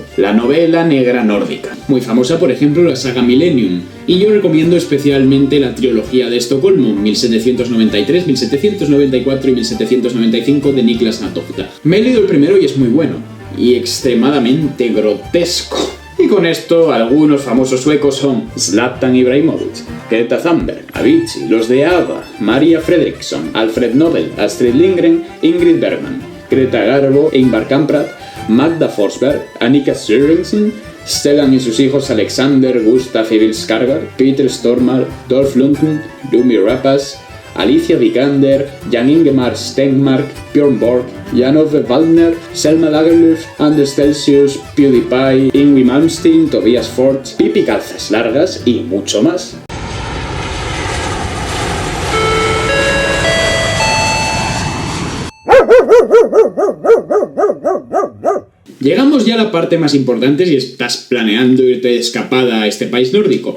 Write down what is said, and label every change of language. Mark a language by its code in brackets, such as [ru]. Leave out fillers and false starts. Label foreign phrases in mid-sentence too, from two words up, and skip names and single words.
[es] La novela negra nórdica. Muy famosa, por ejemplo, la saga Millennium. Y yo recomiendo especialmente la trilogía de Estocolmo, 1793, 1794 y 1795 de Niklas Nattofta. Me he leído el primero y es muy bueno. Y extremadamente grotesco. Y con esto, algunos famosos suecos son Zlatan Ibrahimovic, Greta Thunberg, Avicii, los de ABBA, Maria Fredriksson, Alfred Nobel, Astrid Lindgren, Ingrid Bergman, Greta Garbo, Ingvar Kamprad, Magda Forsberg, Annika Sørensen, Stellan y sus hijos Alexander, Gustaf y Bill Skarsgård, Peter Stormare, Dolph Lundgren, Lumi Rapace, Alicia Vikander, Jan Ingemar Stenmark, Björn Borg, Jan-Ove Waldner, Selma Lagerlöf, Anders Celsius, PewDiePie, Yngwie Malmsteen, Tobias Forge, Pipi Calzas Largas y mucho más. Llegamos ya a la parte más importante si estás planeando irte de escapada a este país nórdico.